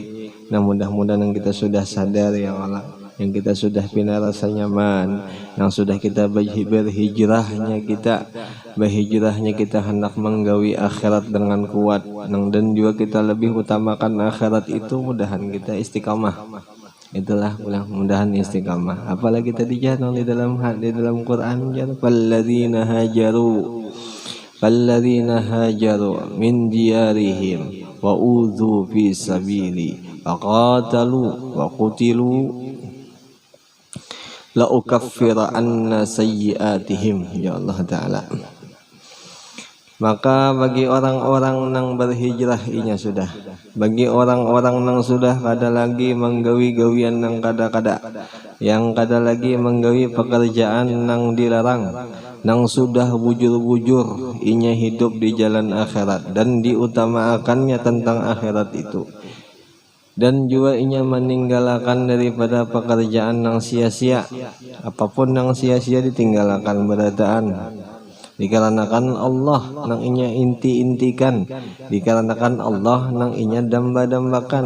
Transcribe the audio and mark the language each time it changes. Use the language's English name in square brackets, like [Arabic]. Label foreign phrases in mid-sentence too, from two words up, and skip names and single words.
[Banjar] Nah mudah-mudahan yang kita sudah sadar [Arabic] يا الله, [Banjar] yang kita sudah pindah rasa nyaman, yang sudah kita berhijrahnya kita hendak menggawi akhirat dengan kuat, dan juga kita lebih utamakan akhirat itu, mudahan kita istiqamah. Itulah mudahan istiqamah. [Indonesian] Apalagi tadi jangan di dalam Quran jangan [Arabic] فالذين هاجروا من ديارهم وأوذوا في سبيلي فقاتلوا وقتلوا لأكفرن عن سيئاتهم, يا الله تعالى. [Banjar] Maka bagi orang-orang nang berhijrah inya sudah, bagi orang-orang nang sudah kada lagi menggawi gawian nang kada-kada, yang kada lagi menggawi pekerjaan nang dilarang, nang sudah bujur-bujur inya hidup di jalan akhirat dan diutamakannya tentang akhirat itu, dan juga inya meninggalkan daripada pekerjaan yang sia-sia, apapun yang sia-sia ditinggalkan berataan, dikarenakan Allah nang inya inti-intikan, dikarenakan Allah nang inya damba-dambakan.